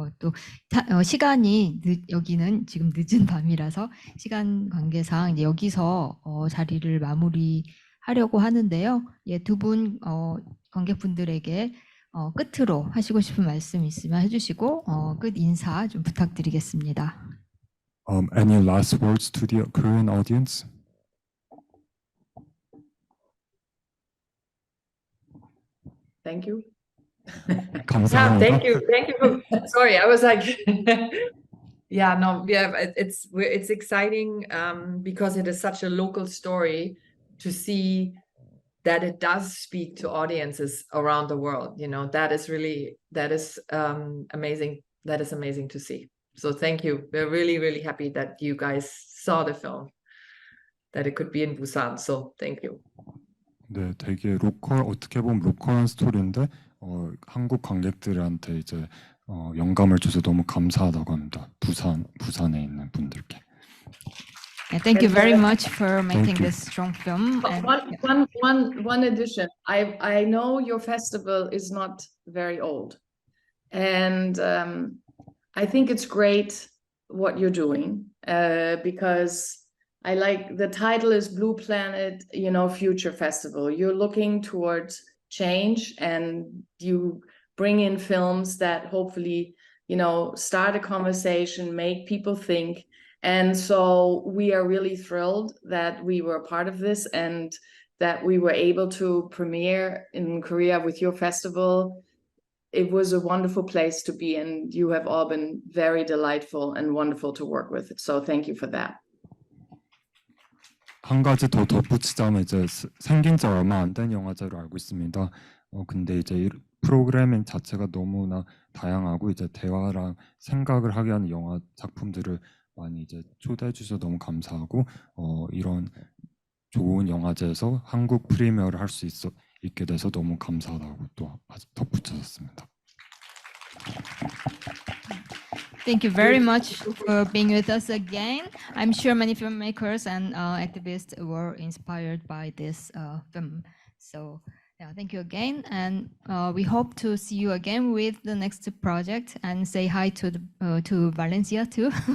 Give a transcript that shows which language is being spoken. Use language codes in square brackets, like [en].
[ko] 또 시간이 여기는 지금 늦은 밤이라서 시간 관계상 이제 여기서 자리를 마무리하려고 하는데요. 예, 두 분 관객분들에게 끝으로 하시고 싶은 말씀 있으면 해주시고 끝 인사 좀 부탁드리겠습니다. [en] Any last words to the Korean audience? Thank you. [ko] 감사합니다. [en] Thank you. Sorry, I was like, yeah, no, it's exciting because it is such a local story to see that it does speak to audiences around the world. You know, that is amazing. That is amazing to see. So thank you. We're really, really happy that you guys saw the film, that it could be in Busan. So thank you. [ko] 네, 되게 어떻게 보면 로컬한 스토리인데 한국 관객들한테 이제 영감을 줘서 너무 감사하다고 합니다. 부산에 있는 분들께. [en] Yeah, thank you very much for making this strong film. One addition. I know your festival is not very old, and I think it's great what you're doing because I like the title is Blue Planet, Future Festival. You're looking towards change, and you bring in films that hopefully, start a conversation, make people think. And so we are really thrilled that we were a part of this and that we were able to premiere in Korea with your festival. It was a wonderful place to be, and you have all been very delightful and wonderful to work with. So thank you for that. [ko] 한 가지 더 덧붙이자면 이제 생긴 지 얼마 안 된 영화제로 알고 있습니다. 근데 이제 이 프로그래밍 자체가 너무나 다양하고 이제 대화랑 생각을 하게 하는 영화 작품들을 많이 이제 초대해 주셔서 너무 감사하고 이런 좋은 영화제에서 한국 프리미어를 할 수 있게 돼서 너무 감사하다고 또 덧붙여졌습니다. [en] Thank you very much for being with us again. I'm sure many filmmakers and activists were inspired by this film. So yeah, thank you again, and we hope to see you again with the next project, and say hi to Valencia too.